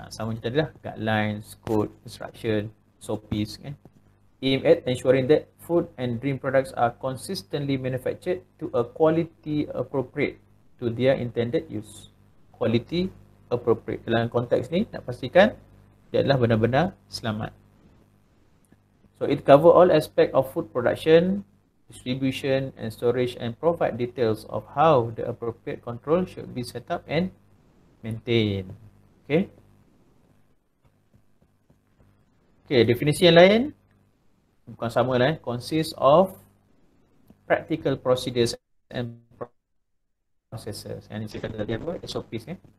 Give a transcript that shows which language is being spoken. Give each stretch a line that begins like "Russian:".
Malay: Sama macam tadi lah,
English: guidelines, code, instruction, SOPs, aim at ensuring that food and drink products are consistently manufactured to a quality appropriate to their intended use. Quality appropriate.
Malay: Dalam konteks ni nak pastikan dia adalah benar-benar selamat.
English: So it cover all aspect of food production, distribution and storage, and provide details of how the appropriate control should be set up and maintained.
Malay: Definisi yang lain bukan sama lah,
English: consists of practical procedures and processes.
Malay: Yang saya kata tadi apa? SOPs.